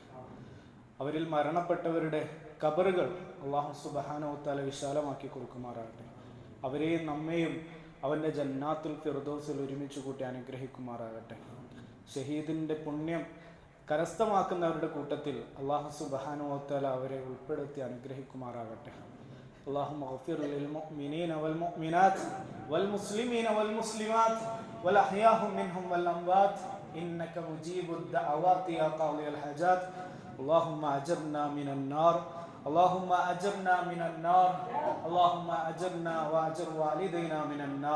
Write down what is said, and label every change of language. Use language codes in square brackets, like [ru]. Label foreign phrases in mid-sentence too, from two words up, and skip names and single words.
[ml] അവരിൽ മരണപ്പെട്ടവരുടെ ഖബറുകൾ [ar] الله سبحانه وتعالى [ml] വിശാലമാക്കി കൊടുക്കുമാറാകട്ടെ. അവരെയും നമ്മെയും അവൻ്റെ [ar] جنة الفردوس [ml] ഒരുമിച്ച് കൂട്ടി അനുഗ്രഹിക്കുമാറാകട്ടെ. ഷഹീദിൻ്റെ പുണ്യം കരസ്ഥമാക്കുന്നവരുടെ കൂട്ടത്തിൽ [ar] الله سبحانه وتعالى [ml] അവരെ ഉൾപ്പെടുത്തി അനുഗ്രഹിക്കുമാറാകട്ടെ. [ar] اللهم اغفر للمؤمنين والمؤمنات والمسلمين والمسلمات والأحياء منهم والأموات إنك مجيب الدعوات يا قاضي الحاجات. اللهم أجرنا من النار، اللهم أجرنا من النار، اللهم أجرنا وأجر والدينا من النار.